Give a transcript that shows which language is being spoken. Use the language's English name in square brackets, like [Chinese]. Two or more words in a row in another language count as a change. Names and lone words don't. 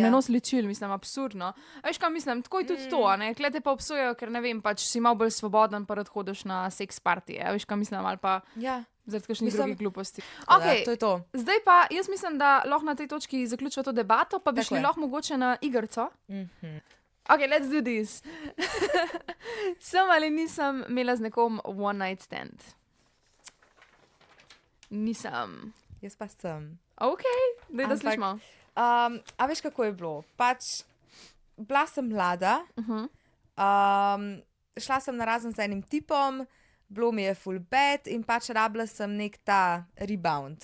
[Slovenian] ne nos ličil, mislim, absurdno. A veš, kaj mislim, tako je tudi to, a ne, kle te pa obsojajo, ker ne vem, pač si malo bolj svoboden, pa rad hodiš na seks partije, a veš, kaj mislim, ali pa Ja. zaradi kakšnih Mislim- drugih gluposti. Tako da, Okay. to je to. Zdaj pa jaz mislim, da lahko na tej točki zaključimo to debato, pa bi Tako šli je. lahko mogoče na igrico. [English] Ok, let's do this. [Slovenian] Sem ali nisem imela z nekom [English] one night stand? [Slovenian] Nisem. Jaz pa sem. Ok, da Ampak- slišimo. A veš, kako je bilo? Pač, bila sem mlada, šla sem na razen z enim tipom, bilo mi je full bad in pač rabila sem nek ta rebound.